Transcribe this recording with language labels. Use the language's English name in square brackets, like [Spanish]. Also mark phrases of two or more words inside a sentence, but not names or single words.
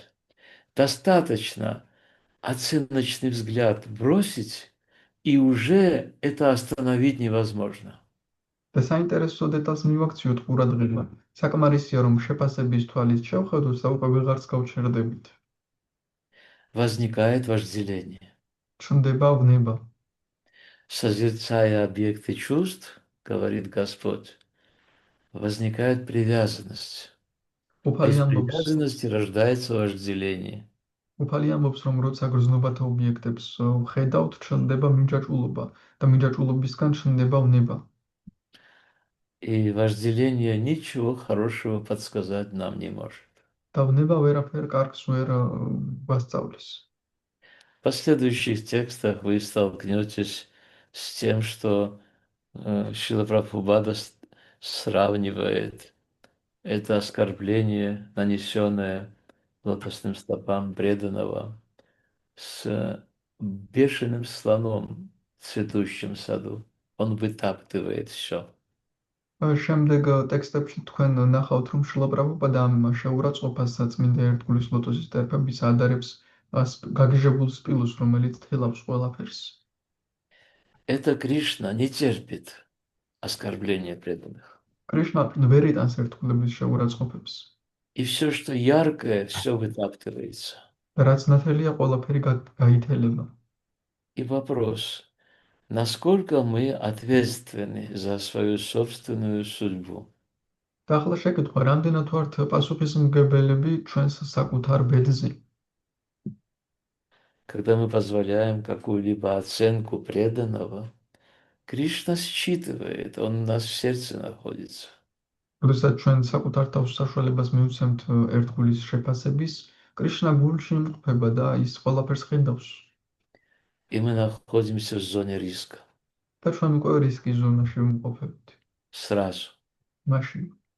[Russian] Достаточно оценочный взгляд бросить, И уже это остановить невозможно. [Georgian] და საინტერესო დეტალს მივაქციოთ ყურადღება. საკმარისია, რომ შეფასების თვალით შევხედოთ და უკვე ვეღარც გავჩერდებით. [Russian] Возникает вожделение. [Georgian] ჩნდება ვნება. [Russian] Созерцая объекты чувств, говорит Господь, возникает привязанность. А [Georgian] უფალი [Russian] из [Georgian] ამბობს, [Russian] привязанности рождается вожделение. [Georgian] უფალი ამბობს, რომ როცა გრძნობათა ობიექტებს ვხედავთ, ჩნდება მინჯაჭულობა და მინჯაჭულობისგან ჩნდება ვნება. [Russian] И вожделение ничего хорошего подсказать нам не может. [Georgian] და ვნება ვერაფერ კარგს ვერ გვასწავლის. [Russian] В последующих текстах вы столкнетесь с тем, что Шрила Прабхупада сравнивает это оскорбление, нанесенное лотосным стопам преданного, с бешеным слоном в цветущем саду. Он вытаптывает все. [Georgian] შემდეგ ტექსტებში თქვენ ნახავთ, რომ შრილა პრაბჰუპადა ამ შეურაცხყოფას წმინდა ერთგულის ლოტოსის ტერფების ადარებს გაგიჟებულ სპილოს, რომელიც თელავს ყველაფერს. [Russian] Это Кришна не терпит оскорбления преданных. [Georgian] კრიშნა ვერ იტანს ერთგულების შეურაცხყოფებს. [Russian] И все, что яркое, все вытаптывается. [Georgian] და რაც ნათელია, ყველაფერი გაითელება. [Russian] И вопрос, насколько мы ответственны за свою собственную судьбу? [Georgian] და ახლა შეკითხვა, რამდენად ვართ პასუხისმგებელები ჩვენს საკუთარ ბედზე? [Russian] Когда мы позволяем какую-либо оценку преданного, Кришна считывает, он у нас в сердце находится. [Georgian] როდესაც ჩვენ საკუთარ თავს საშუალებას მივცემთ ერთგულის შეფასების, კრიშნა გულში იმყოფება და ის ყველაფერს ხედავს. [Russian] И мы находимся в зоне риска. [Georgian] და ჩვენ უკვე რისკის ზონაში ვიმყოფებთ. [Russian] Сразу. [Georgian] მაშინ